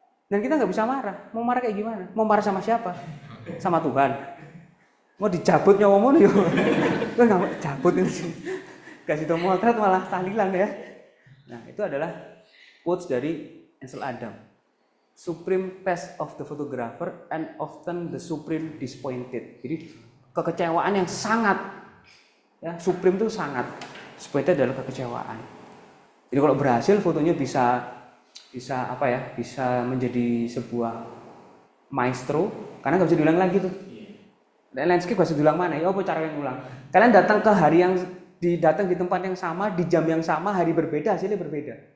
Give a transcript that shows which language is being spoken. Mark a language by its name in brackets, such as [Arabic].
[Indonesian] Dan kita nggak bisa marah. Mau marah kayak gimana? Mau marah sama siapa? Sama Tuhan. Mau dicabut nyawamu nih? Gue nggak mau cabut ini sih. Kasih tau motret malah tahlilan ya. Nah itu adalah quotes dari Ansel Adams. [English] Supreme test of the photographer and often the supreme disappointed. [Indonesian] Jadi kekecewaan yang sangat, ya supreme itu sangat, disappointed adalah kekecewaan. Jadi kalau berhasil fotonya bisa apa ya? Bisa menjadi sebuah maestro, karena nggak bisa diulang lagi tuh. Dan landscape nggak bisa diulang mana? Ya apa cara yang ulang? Kalian datang ke hari yang datang di tempat yang sama, di jam yang sama, hari berbeda, hasilnya berbeda.